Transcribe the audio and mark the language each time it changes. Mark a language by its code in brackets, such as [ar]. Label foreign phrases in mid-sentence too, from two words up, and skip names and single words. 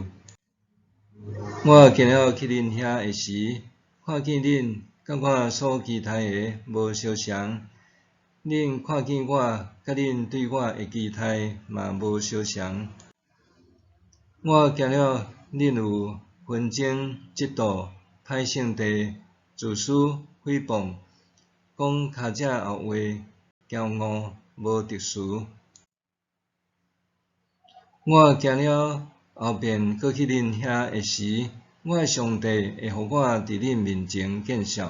[nan] 我今仔去恁遐的时，看见恁甲我所期待的无相同。恁看见我，甲恁对我的期待嘛无相同。我惊了恁有纷争、嫉妒、歹性地、自私、诽谤、讲骹正后话、骄傲、无特殊。我惊了后遍搁去恁遐的时，我的上帝会互我伫恁面前见笑。